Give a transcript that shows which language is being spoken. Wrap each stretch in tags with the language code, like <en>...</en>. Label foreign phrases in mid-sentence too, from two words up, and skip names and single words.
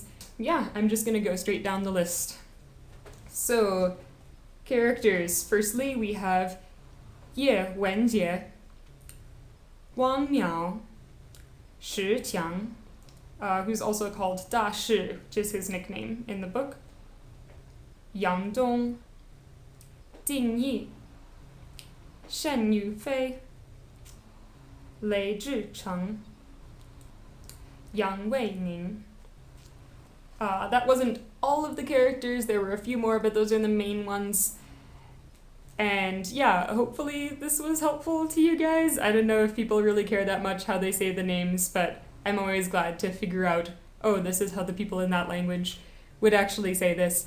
<en>Yeah, I'm just going to go straight down the list. So, characters. Firstly, we have Ye Wenjie, Wang Miao, Shi Qiang, who's also called Da Shi, which is his nickname in the book, Yang Dong, Jing Yi, Shen Yufei, Lei Zhicheng, Yang Weining. That wasn't all of the characters, there were a few more, but those are the main ones. And yeah, hopefully this was helpful to you guys. I don't know if people really care that much how they say the names, but I'm always glad to figure out, oh, this is how the people in that language would actually say this.</en>